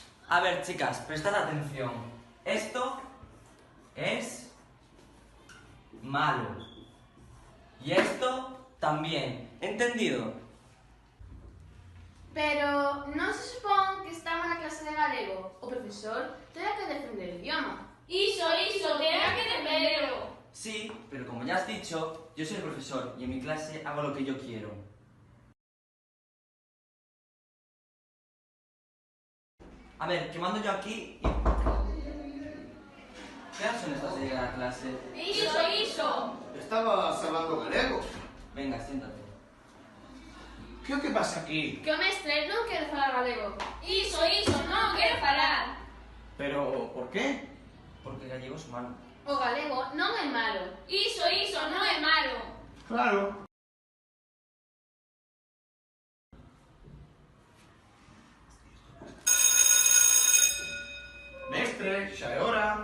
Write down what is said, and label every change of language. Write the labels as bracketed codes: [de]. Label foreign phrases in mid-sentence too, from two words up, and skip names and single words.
[es] A ver, chicas, prestad atención. Esto es malo. Y esto también. ¿Entendido? [gl] Pero non se supón que estamos na clase de galego. O profesor terá que defender o idioma. Iso, terá que defenderlo. [es] Sí, pero como ya has dicho, yo soy el profesor y en mi clase hago lo que yo quiero. A ver, que mando yo aquí y... ¿Qué horas son estas de llegar a clase? [gl] Iso. [es] Estabas hablando galego. Venga, siéntate. [gl] ¿Qué é o que pasa aquí? Que o mestre non quere falar galego. Iso, non quero falar. [es] Pero, por qué? Porque gallego es malo. [gl] O galego non é malo. Iso non é malo. Claro. Mestre, xa é hora.